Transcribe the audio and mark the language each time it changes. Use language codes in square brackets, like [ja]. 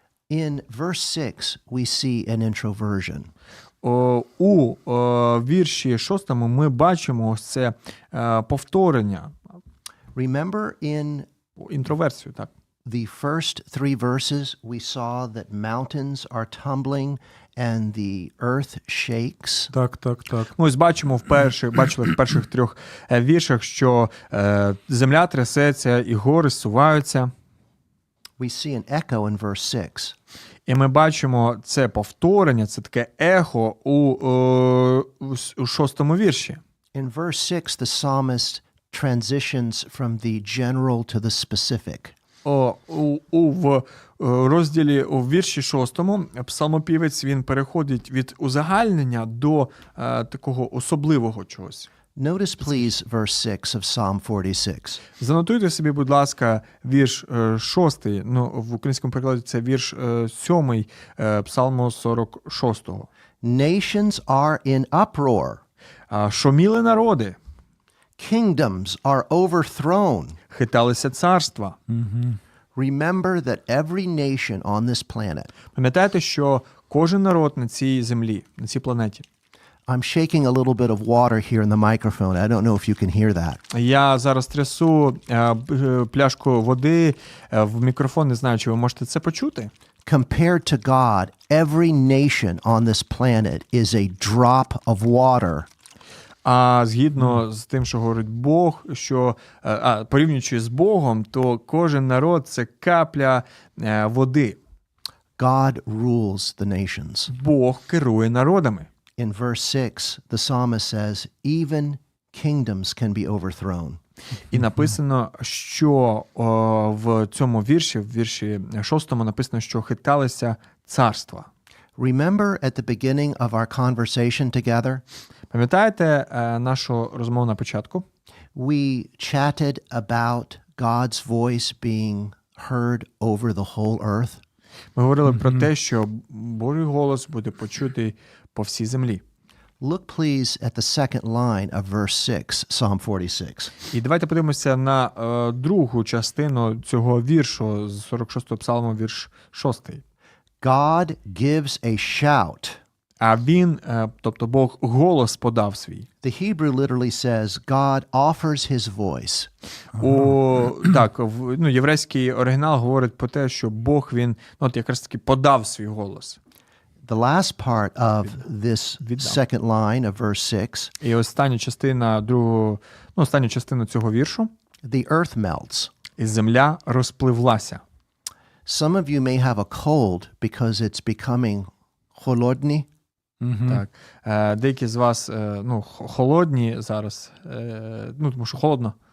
[en] In verse 6, we see an introversion. [uk] У вірші 6 ми бачимо ось це повторення. [en] Remember in [uk] Інтроверсію, так. [en] the first 3 verses, we saw that mountains are tumbling and the earth shakes. [uk] Так. Ми ось бачили в перших 3 віршах, що земля трясеться і гори зсуваються. [en] We see an echo in verse 6. [uk] І ми бачимо це повторення, це таке ехо у 6 вірші. [en] In verse 6, the psalmist transitions from the general to the specific. [uk] В розділі у вірші 6 псалмопівець він переходить від узагальнення до такого особливого чогось. [en] Notice, please, verse 6 of Psalm 46. [uk] Занотуйте собі, будь ласка, вірш 6, в українському перекладі це вірш 7 Псалму 46. [en] Nations are in uproar. [uk] Шуміли народи, [en] Kingdoms are overthrown. [uk] хиталися царства. [en] Remember that every nation on this planet. [uk] Пам'ятайте, що кожен народ на цій землі, на цій планеті. [en] I'm shaking a little bit of water here in the microphone. I don't know if you can hear that. [uk] Я зараз трясу пляшку води в мікрофон, не знаю, чи ви можете це почути. [en] Compared to God, every nation on this planet is a drop of water. [uk] А згідно з тим, що говорить Бог, що порівнюючи з Богом, то кожен народ – це капля води. [en] God rules the nations. [uk] Бог керує народами. [en] In verse 6, the psalmist says, even kingdoms can be overthrown. [uk] І написано, що в цьому вірші, в вірші 6 написано, що хиталися царства. [en] Remember at the beginning of our conversation together? [uk] Пам'ятаєте нашу розмову на початку? [en] We chatted about God's voice being heard over the whole earth. [uk] Ми говорили про те, що Божий голос буде почутий по всій землі. [en] Look, please, at the second line of verse 6, Psalm 46. [uk] І давайте подивимося на другу частину цього віршу з 46-го псалму, вірш 6. [en] God gives a shout. [uk] А він, тобто Бог, голос подав свій. [en] The Hebrew literally says, God offers his voice. [uk] Так, єврейський оригінал говорить про те, що Бог, він, от якраз таки подав свій голос. [en] The last part of this second line of verse 6, [uk] І остання частина останню частину цього віршу. [en] the earth melts. [uk] І земля розпливлася. [en] Some of you may have a cold because it's becoming [uk] холодний. Так. Деякі з вас холодні зараз, тому що холодно.